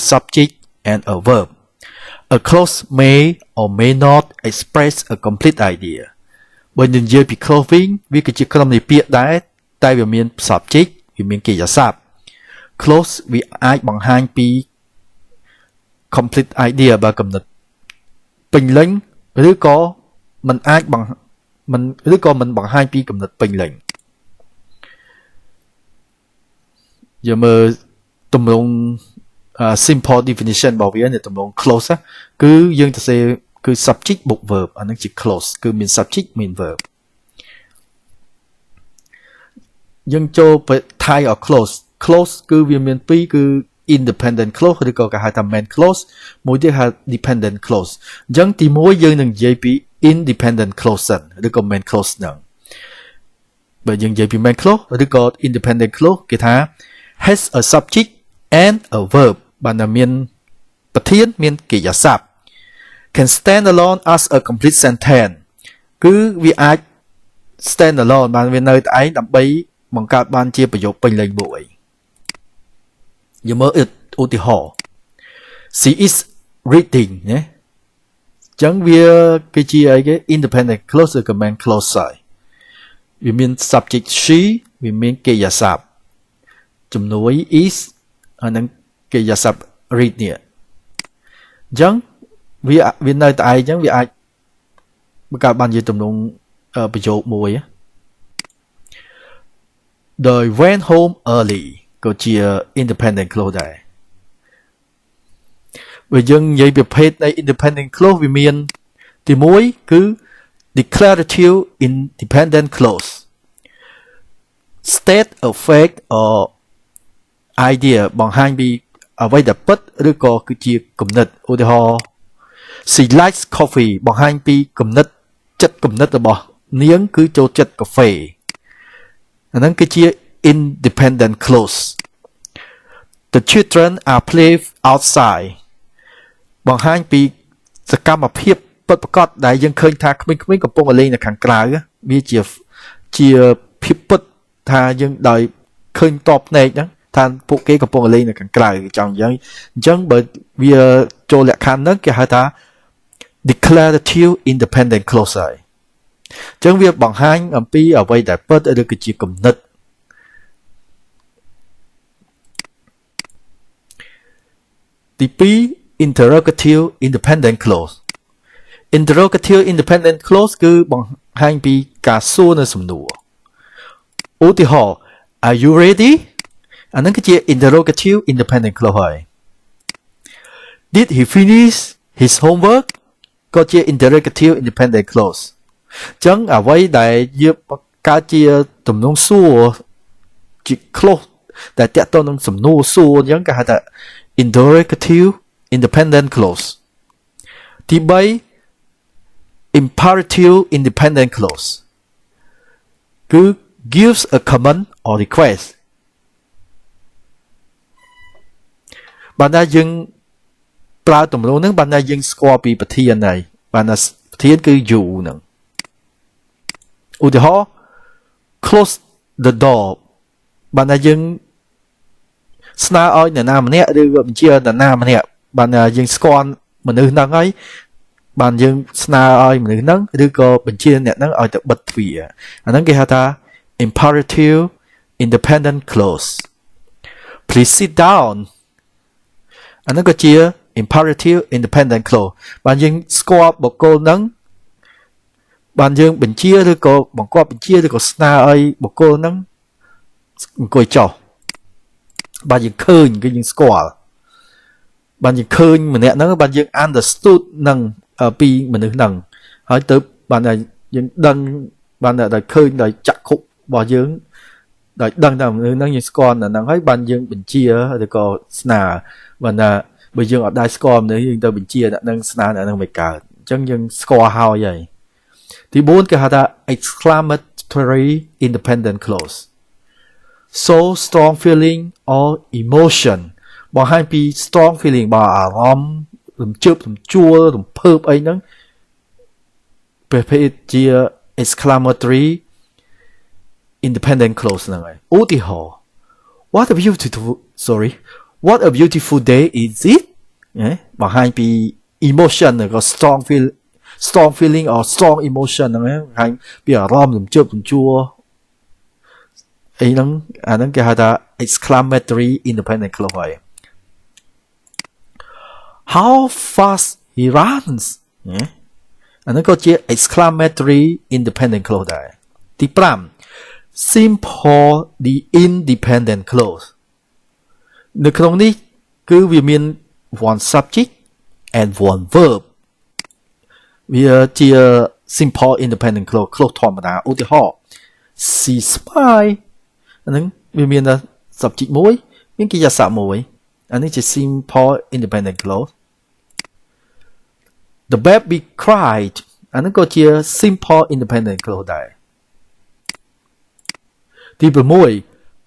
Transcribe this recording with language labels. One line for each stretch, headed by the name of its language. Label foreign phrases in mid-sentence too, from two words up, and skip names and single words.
English: subject and a verb a clause may or may not express a complete idea
Khmer: បើនិយាយពី clause វិញវាគឺជាក្រុមនៃពាក្យដែរតែវាមាន subject វាមានកិរិយាសព្ទ clause វាអាចបង្ហាញពី
English: complete idea
Khmer: បើកំណត់ពេញលេញឬក៏มันអាចឬក៏មិនបង្ហាញពីកំណត់ពេញលេញ យើងមើលទម្រង់
English: simple definition
Khmer: របស់វានៅទម្រង់ close គឺយើងទៅសេគឺ subject បូក verb អានឹងជា close គឺមាន subject មាន verb យើងចូលទៅ
English: type of close
Khmer: គឺវាមាន2គឺ
English: independent clause
Khmer: ឬក៏គេហៅថា
English: main clause
Khmer: មួយទៀតហៅ
English: dependent clause
Khmer: អញ្ចឹងទី1យើងនឹងនិយាយពី
English: independent clause
Khmer: ឬក៏
English: main clause
Khmer: ហ្នឹងបើយើងនិយាយពី
English: main clause
Khmer: ឬក៏
English: independent clause
Khmer: គេថា
English: has a subject and a verb
Khmer: បានតែមានប្រធានមានកិរិយាសព្ទ
English: can stand alone as a complete sentence គឺ
Khmer: វាអាច
English: stand alone
Khmer: បានវានៅតែឯងដើម្បីបង្កើតបានជាប្រយោគពេញលេញមួយយើងមើល ឧទាហរណ៍
English: she is reading
Khmer: ណាចឹងវាគឺជាអីគេ
English: independent clause
Khmer: ឬក៏
English: main clause
Khmer: ហើយវាមាន
English: subject she
Khmer: វាមានកិរិយាសព្ទជំនួយ is អានឹងកិរិយាសព្ទ read នេះអញ្ចឹងវានៅតែឯងអញ្ចឹងវាអាចបង្កើតបានជាទម្រង់ប្រយោគមួយ
English: They went home early
Khmer: ក៏ជា
English: independent clause
Khmer: ដែរបើយើងនិយាយប្រភេទនៃ independent clause វាមានទី1គឺ
English: declarative independent clause state a fact or idea
Khmer: បង្ហាញពីអ្វីដែលពិត ឬក៏គឺជាគំនិតឧទាហរណ៍
English: she likes coffee
Khmer: បង្ហាញពីគំនិតចិត្តគំនិតរបស់នាងគឺចូលចិត្តកាហ្វេអា ហ្នឹងគឺជា
English: independent clause the children are play outside
Khmer: បង្ហាញពីសកម្មភាពពិតប្រាកដដែលយើង ឃើញថាក្មេងៗកំពុងលេងនៅខាងក្រៅវាជាភាពពិតថាយើងដោយឃើញតបភ្នែកហ្នឹងថាពួកគេកំពុងលេងនៅខាងក្រៅចង់យ៉ាងអញ្ចឹងបើវាចូលលក្ខខណ្ឌហ្នឹងគេហៅថា
English: declarative independent clause
Khmer: ហើយអញ្ចឹងវាបង្ហាញអំពីអ្វីដែលពិតឬក៏ជាគំនិត ទី2
English: interrogative independent clause interrogative independent clause
Khmer: គឺបង្ហាញពីការសួរនៅសំណួរឧទាហរណ៍
English: Are you ready
Khmer: អានឹងគឺជា
English: interrogative independent clause ហើយ Did he finish his homework
Khmer: ក៏ជា
English: interrogative independent clause
Khmer: អញ្ចឹងអ្វីដែលយើងកើតជាទំនងសួរជា clause ដែលតាក់ទងនឹងសំណួរសួរអញ្ចឹងគេហៅថា
English: interrogative independent clause
Khmer: ទី3
English: imperative independent clause
Khmer: គឺ
English: gives a command or request
Khmer: បានតែយើងប្រើទំនោរហ្នឹងបានតែយើងស្គាល់ពីប្រធានហើយបានតែប្រធានគឺ you ហ្នឹងឧទាហរណ៍
English: close the door
Khmer: បានតែយើងស្នើឲ្យអ្នកណាម្នាក់ឬក៏បញ្ជាអ្នកណាម្នាក់បានតែយើងស្គាល់មនុស្សហ្នឹងហើយបានយើងស្នើ ឲ្យមនុស្សហ្នឹងឬក៏បញ្ជាអ្នកហ្នឹងឲ្យទៅបិទទ្វារអាហ្នឹងគេហៅថា
English: imperative independent clause please sit down
Khmer: អាហ្នឹងក៏ជា
English: imperative independent clause
Khmer: បានយើងស្គាល់បុគ្គលហ្នឹងបានយើងបញ្ជាឬ ក៏បង្គាប់បញ្ជាឬក៏ស្នើឲ្យបុគ្គលហ្នឹងអង្គុយចុះបានយើងឃើញគឺយើងស្គាល់បានយើងឃើញម្នាក់ហ្នឹងបានយើង understood នឹងពីមនុស្សហ្នឹង ហើយទៅបានតែយើងដឹងបានតែឃើញដោយចក្ខុរបស់យើងដោយដឹងថាមនុស្សហ្នឹងយើងស្គាល់ហ្នឹងហើយ បានយើងបញ្ជាឬក៏ស្នើបានថាបើយើងអត់ដែរស្គាល់មនុស្សយើងទៅបញ្ជាអ្នកហ្នឹងស្នើអ្នកហ្នឹងមិនកើតអញ្ចឹងយើងស្គាល់ហើយទី4គេហៅថា
English: exclamatory independent clause so strong feeling or emotion
Khmer: បង្ហាញពី
English: strong feeling
Khmer: របស់អារម្មណ៍រំជើបរំជួលរំភើបអីហ្នឹងប្រភេទជា
English: exclamatory independent clause
Khmer: ហ្នឹងហើយឧទាហរណ៍
English: what a beautiful day is it
Khmer: បង្ហាញពី emotion ឬក៏
English: strong feeling or strong emotion
Khmer: ហ្នឹងបង្ហាញពីអារម្មណ៍រំជើបរំជួលអីហ្នឹងអាហ្នឹងគេហៅថា
English: exclamatory independent clause
Khmer: ហើយ
English: how fast he runs
Khmer: អាហ្នឹងក៏ជា
English: exclamatory independent clause
Khmer: ដែរទី5
English: simple the independent clause
Khmer: នៅក្នុងនេះគឺវាមាន
English: one subject and one verb
Khmer: វាជា
English: simple independent clause
Khmer: ធម្មតាឧទាហរណ៍
English: she spy
Khmer: អាហ្នឹងវាមានតែ subject មួយមានកិរិយាសព្ទមួយអានេះជា
English: simple independent clause the baby cried
Khmer: អាហ្នឹងក៏ជា
English: simple independent clause
Khmer: ដែរទី6